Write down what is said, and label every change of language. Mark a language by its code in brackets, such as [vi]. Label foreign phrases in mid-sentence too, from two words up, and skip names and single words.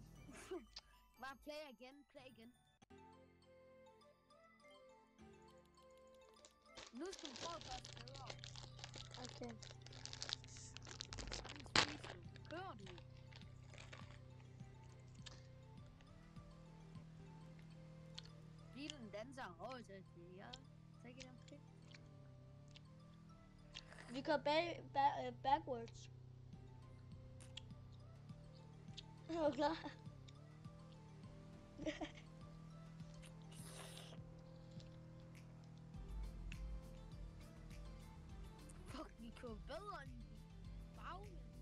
[da] Bare play igen, play igen. Nu skal du prøve at gøre det bedre. Okay. Kører du? Bilen danser over til ja. [en] Take it on pick. [da] Vi går backwards. Er du klar? Fuck, vi kører bedre end baglæns.